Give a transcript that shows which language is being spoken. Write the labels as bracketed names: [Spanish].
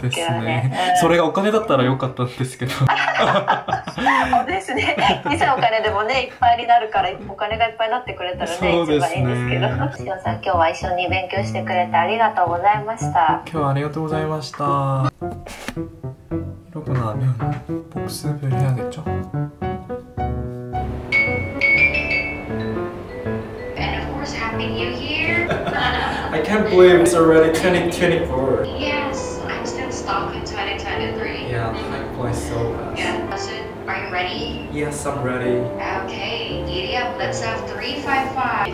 [Japanese] そうですね。それがお金だったらよかったんですけど。そうですね。小さいお金でもね、いっぱいになるからお金がいっぱいになってくれたらね、一番いいんですけど。しおさん、今日は一緒に勉強してくれてありがとうございました。今日はありがとうございました。 [Korean] 이러고 나면 복습을 해야겠죠? [English] I can't believe it's already 2024. Yes, I'm still stuck in 2023. Yeah, time flies so fast. Yeah. So, are you ready? Yes, I'm ready. Okay, giddy up. Let's have 355.